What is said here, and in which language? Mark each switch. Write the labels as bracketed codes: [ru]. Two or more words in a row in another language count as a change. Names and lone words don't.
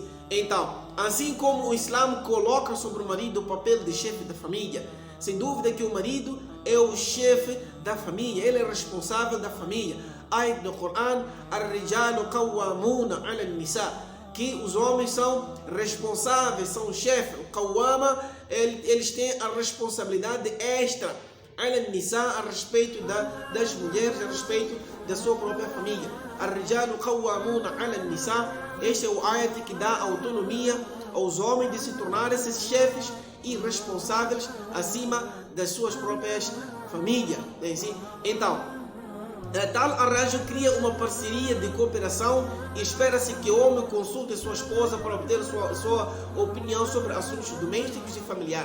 [pt] Então, assim como o Islã coloca sobre o marido o papel de chefe da família, sem dúvida que o marido é o chefe da família, ele é responsável da família. Ayat do Coran, [ar] الرجال قوامون على النساء, [pt] que os homens são responsáveis, são o chefe. O Qawwama, eles têm a responsabilidade extra Nisa, a respeito das mulheres, a respeito da sua própria família. [ar] الرجال قوامون على النساء, [pt] este é o ayat que dá autonomia aos homens de se tornarem esses chefes e responsáveis acima das suas próprias famílias. Então, tal arranjo cria uma parceria de cooperação e espera-se que o homem consulte sua esposa para obter sua opinião sobre assuntos domésticos e familiares.